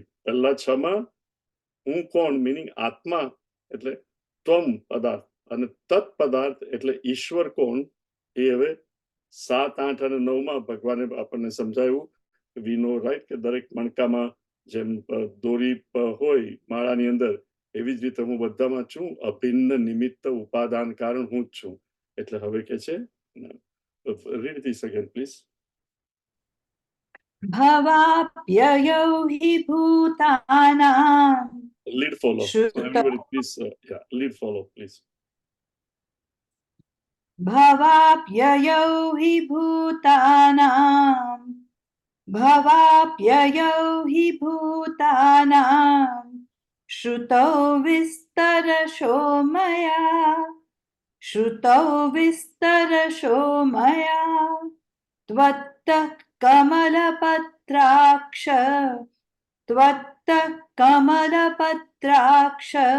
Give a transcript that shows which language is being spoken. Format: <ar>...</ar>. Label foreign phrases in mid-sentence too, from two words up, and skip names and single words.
<gu>પહેલા છમાં હું કોણ મિનિંગ આત્મા એટલે ત્વમ પદાર્થ, અને તત્ પદાર્થ એટલે ઈશ્વર કોણ, એ હવે 7, 8 અને 9માં ભગવાને આપણને સમજાવ્યું.</gu> <en>we know right</en> <gu>કે દરેક મણકામાં જેમ દોરી હોય માળાની અંદર, એવી જ રીતે હું બધામાં છું, અભિન્ન નિમિત્ત ઉપાદાન કારણ હું જ છું. એટલે હવે કે છે,</gu> <en>read this again please.</en> <sa>भवाप्ययौ हि भूतानां</sa> <en>Lead follow. So</en> <sa>श्रुतौ</sa> <en>everybody please, yeah, lead follow please.</en> <sa>भवाप्ययौ हि भूतानां भवाप्ययौ हि भूतानां श्रुतौ विस्तरशो मया श्रुतौ विस्तरशो मया त्वत्तः कमलपत्राक्ष त्वत्तः कमलपत्राक्ष</sa>